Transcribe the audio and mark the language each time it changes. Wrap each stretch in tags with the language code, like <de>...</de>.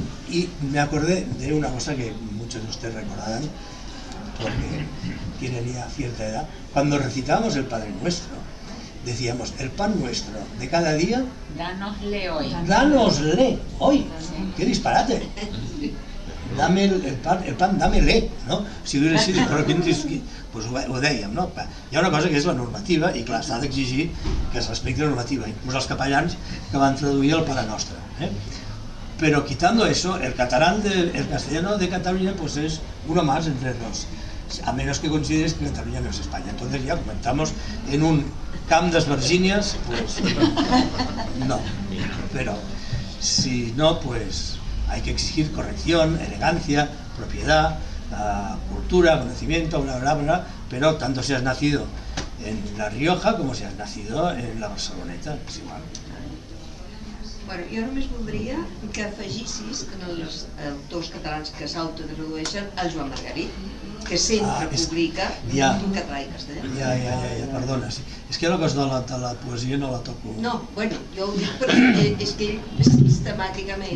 <es>Y me acordé de una cosa que muchos de ustedes recordarán, porque tienen ya cierta edad. Cuando recitábamos el Padre Nuestro, decíamos, el pan nuestro de cada día... Dánosle hoy. Dánosle hoy. ¡Qué disparate! Dame el pan, dámele, ¿no? Si hubiera sido, pero ¿quién dice?</es> <ca>Pues ho dèiem, ¿no? Hi ha una cosa que és la normativa, i clar, s'ha d'exigir que es respecti la normativa, inclús els capellans que van traduir el Pare Nostre.</ca> <es>Però quitando això, el castellano de Catalunya, pues és uno más entre dos. A menos que consideres que Catalunya no és Espanya. Entonces ya comentamos en un camp d'esvergínies, pues no. Però si no, pues hay que exigir corrección, elegancia, propiedad, cultura, conocimiento, bla, bla, bla, pero tanto si has nacido en La Rioja como si has nacido en la Barceloneta, es igual.</es> <ca>Bueno, jo només voldria que afegissis en els autors catalans que s'autotradueixen el Joan Margarit, que sempre publica en català i castellà. Ja, perdona. Sí. És que la cosa de la poesia no la toco. No, bueno, jo ho dic, però és que ell sistemàticament...</ca>